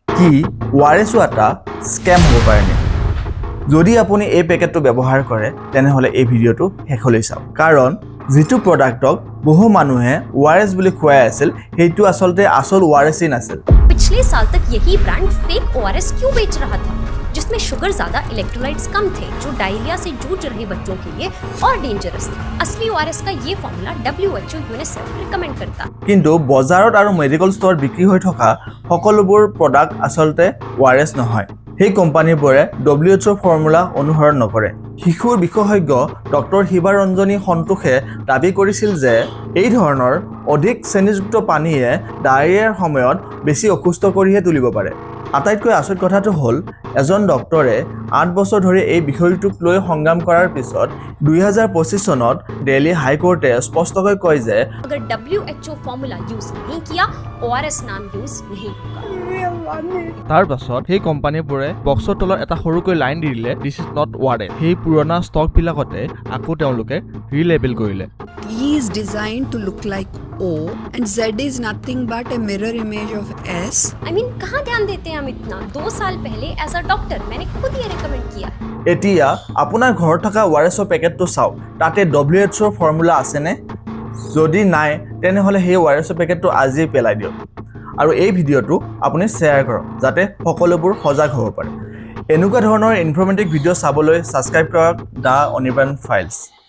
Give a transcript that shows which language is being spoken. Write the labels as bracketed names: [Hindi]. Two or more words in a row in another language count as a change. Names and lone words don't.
[Assamese] কি ORS এটা স্ক্যাম হ'ব পাৰে নেকি? যদি আপুনি এই পেকেটটো ব্যৱহাৰ কৰে তেনেহলে এই ভিডিওটো শেষলৈ চাওক কাৰণ যেটো প্ৰডাক্টক বহু মানুহে ORS বুলি খুৱাই আছিল সেইটো আসলতে আসল ORS নাছিল। [Hindi] पिछले साल तक यही ब्रांड फेक ORS क्यों बेच रहा था जिसमें शुगर ज्यादा इलेक्ट्रोलाइट्स कम थे जो डायरिया से जूझ रहे बच्चों के लिए और डेंजरस था। असली ORS का ये फॉर्मूला WHO यूनिसेफ रिकमेंड करता। [Assamese] কিন্তু বজাৰত আৰু মেডিকেল ষ্ট'ৰত বিক্ৰী হৈ থকা সকলোবোৰ প্ৰডাক্ট আসলতে ORS নহয়। সেই কোম্পানীবোৰে WHO ফৰ্মুলা অনুসৰণ নকৰে। শিশুৰ বিশেষজ্ঞ ডক্টৰ হিবা ৰঞ্জনী সন্তোষে দাবী কৰিছিল যে এই ধৰণৰ অধিক চেনিযুক্ত পানীয়ে ডায়েৰিয়াৰ সময়ত বেছি অসুস্থ কৰিহে তুলিব পাৰে। আটাইতকৈ আচৰিত কথাটো হ'ল এজন ডক্টৰে 8 বছৰ ধৰি এই বিষয়টোক লৈ সংগ্ৰাম কৰাৰ পিছত 2025 চনত দিল্লী হাইকোৰ্টে স্পষ্টকৈ কয় যে [Hindi] अगर WHO फॉर्मूला यूज नहीं किया ORS नाम यूज नहीं होगा। [Assamese] তাৰ পাছত সেই কোম্পানীবোৰে বক্সৰ তলত এটা সৰুকৈ লাইন দি দিলে [English] this is not ORS. [Assamese] সেই পুৰণা ষ্টকবিলাকতে আকৌ তেওঁলোকে ৰিলেবেল কৰিলে। [English] E is designed to look like O and Z is nothing but a mirror image of S. I mean [Hindi] कहाँ ध्यान देते हैं हम इतना? 2 साल पहले [English] as a doctor [Hindi] मैंने खुद ये रिकमेंड किया है। [Assamese] এতিয়া আপোনাৰ ঘৰত থকা ORSৰ পেকেটটো চাওক তাতে WHO ফৰ্মুলা আছেনে? যদি নাই তেনেহলে সেই ORSৰ পেকেটটো আজি পেলাই দিয়ক আৰু এই ভিডিওটো আপুনি শ্বেয়াৰ কৰক যাতে সকলোবোৰ সজাগ হ'ব পাৰে। এনেকুৱা ধৰণৰ ইনফৰমেটিভ ভিডিও চাবলৈ সাবস্ক্ৰাইব কৰক দা অনিৰ্বাণ ফাইলছ।